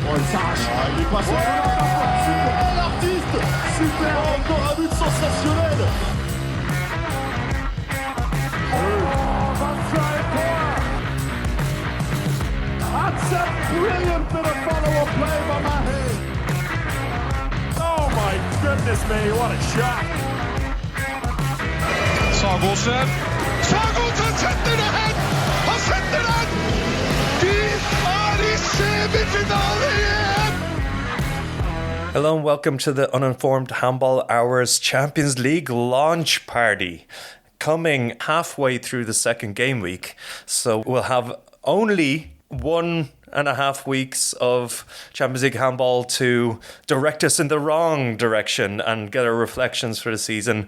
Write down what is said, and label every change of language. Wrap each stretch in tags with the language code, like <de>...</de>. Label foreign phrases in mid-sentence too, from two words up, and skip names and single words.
<fr>passage. Il est passé. Super, l'artiste. Super, encore un but sensationnel.</fr> <en>That's a brilliant bit of follow-up play by Mahe. Oh my goodness me, what a shot.</en> <no>Sagosen setter det hen! Han setter den! De er i semifinale igjen!</no> <en>Hello and welcome to the Uninformed Handball Hour's Champions League launch party. Coming halfway through the second game week, so we'll have only 1.5 weeks of Champions League handball to direct us in the wrong direction and get our reflections for the season.</en>